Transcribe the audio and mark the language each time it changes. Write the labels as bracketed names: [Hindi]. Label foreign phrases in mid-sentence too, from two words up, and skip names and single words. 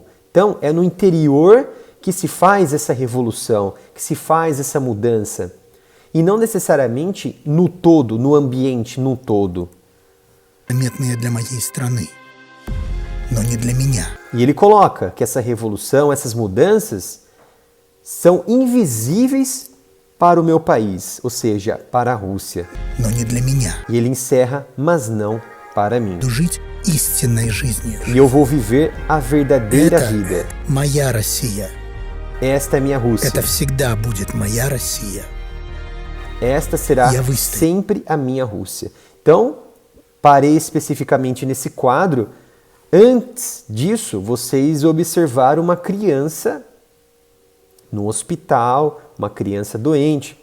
[Portuguese] Então, é no interior que se faz essa revolução, que se faz essa mudança, e não necessariamente no todo, no ambiente, no todo. [Russian] Заметные для моей страны, но не для меня. [Portuguese] E ele coloca que essa revolução, essas mudanças, são invisíveis para o meu país, ou seja, para a Rússia. [Russian] Но не для меня. [Portuguese] E ele encerra, mas não para mim. [Russian] Буду жить истинной жизнью. [Portuguese] E eu vou viver a verdadeira [Russian] Это [Portuguese] vida. [Russian] моя Россия. [Portuguese] Esta é minha Rússia. [Russian] Это всегда будет моя Россия. [Portuguese] Esta será E a Rússia? sempre a minha Rússia. Então, parei especificamente nesse quadro. Antes disso, vocês observaram uma criança no hospital, uma criança doente.